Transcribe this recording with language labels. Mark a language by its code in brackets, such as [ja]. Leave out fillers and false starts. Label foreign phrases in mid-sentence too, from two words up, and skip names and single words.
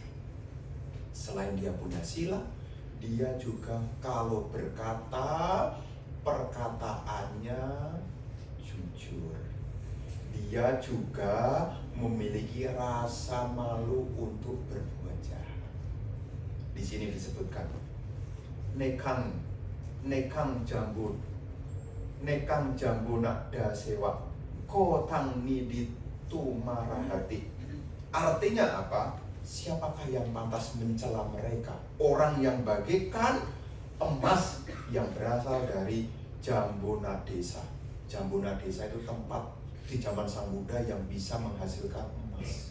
[id] Selain dia punya sila, dia juga kalau berkata, perkataannya jujur. Dia juga memiliki rasa malu untuk berbuat jahat. Di sini disebutkan [pi] nekang jambuna dasewa kotang niditu marahati. [id] Artinya apa? Siapakah yang pantas mencela mereka? Orang yang bagaikan emas yang berasal dari Jambuna Desa. Jambuna Desa itu tempat di zaman Sang Buddha yang bisa menghasilkan emas.